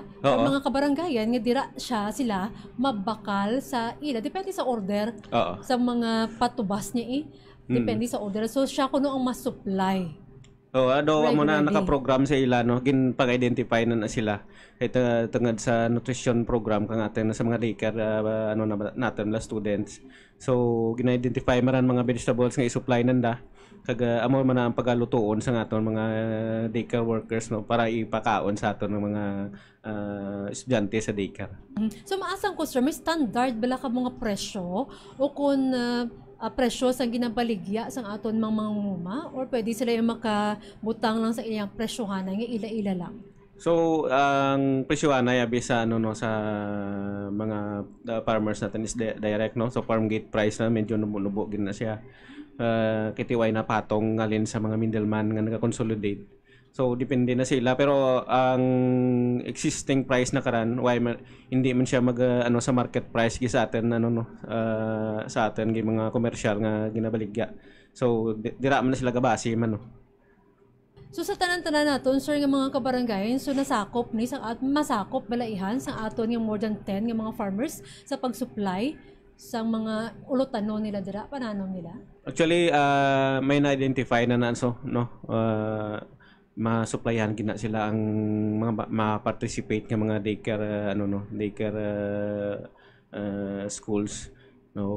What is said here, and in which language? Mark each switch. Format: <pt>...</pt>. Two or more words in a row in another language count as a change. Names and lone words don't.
<hil>Or mga kabarangayan nga dira sila mabakal sa ila depende sa order sa mga patubas niya depende sa order. So siya kuno ang mas-supply. Amo na naka-program sa ila no, pag-identify na sila. Ito tungod sa</hil> <en>nutrition program</en> <hil>kang atin sa mga daycare natin la students. So gina-identify maran mga vegetables nga i-supply nanda. Kag amo man ang pagalutuon sa aton mga</hil> <en>daycare workers</en> <hil>no para ipakaon sa aton ng mga estudyante sa daycare. So maasang ko, sir, may standard bala ka mga presyo o kung presyo sa ginabaligya sa aton mga mangunguma or pwede sila yung makabutang lang sa ilang presyohan nga ila-ila lang? So ang presyohan ay sa sa mga farmers natin</hil> <en>is direct</en> <hil>no. So</hil> <en>farm gate price</en> <hil>na medyo nubo gid na siya. Kitiway na patong ngalin sa mga middleman nga nag-consolidate. So depende na sila pero ang</hil> <en>existing price</en> <hil>na karan hindi man siya sa</hil> <en>market price</en> <hil>gi sa atin sa atin gi mga commercial nga ginabaligya. So dira man na sila gabase man no. So sa tanan-tanan naton, sir, nga mga kabarangayan, so nasakop ni masakop balaihan sa aton nga</hil> <en>more than 10</en> <hil>nga mga farmers sa pag-supply sa mga ulotano nila dira pananom nila? Actually may na-identify na ma-supplyan gina sila ang mga ma-participate nga mga</hil> <en>daycare schools</en> <hil>no.</hil>